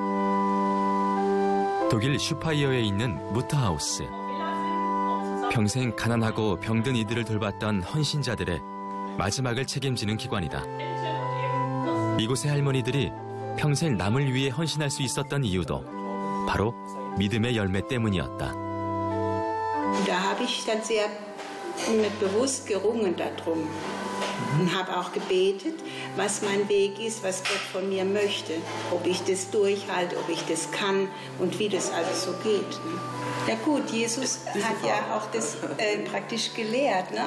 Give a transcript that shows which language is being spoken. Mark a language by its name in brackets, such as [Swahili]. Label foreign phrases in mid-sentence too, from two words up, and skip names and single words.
[Korean] 독일 슈파이어에 있는 무터하우스. 평생 가난하고 병든 이들을 돌봤던 헌신자들의 마지막을 책임지는 기관이다. 이곳의 할머니들이 평생 남을 위해 헌신할 수 있었던 이유도 바로 믿음의 열매 때문이었다. [German] Da habe ich dann sehr bewusst gerungen darum und habe auch gebetet, was mein Weg ist, was Gott von mir möchte, ob ich das durchhalte, ob ich das kann und wie das alles so geht. Ja gut, Jesus hat ja auch das praktisch gelehrt, ne?